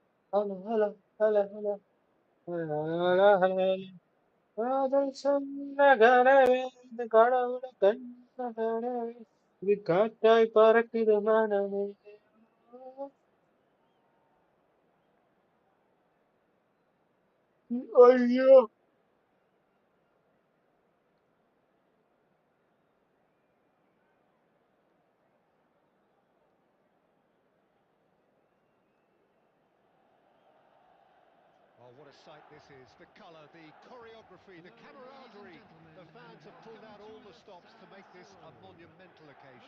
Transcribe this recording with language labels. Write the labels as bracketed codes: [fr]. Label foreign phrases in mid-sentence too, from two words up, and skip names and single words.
[ta] ഹല ഹല ഹല ഹല ഹല ഹല ഹല. കാതൽ சொன்ன கனவே இது கடவுள கண்ட கனவே இது காറ്റാய் பறக்குது மனமே. ஐயோ. [en] Oh, what a sight this is. The colour, the choreography, the camaraderie. The fans have pulled out all the stops to make this a monumental occasion.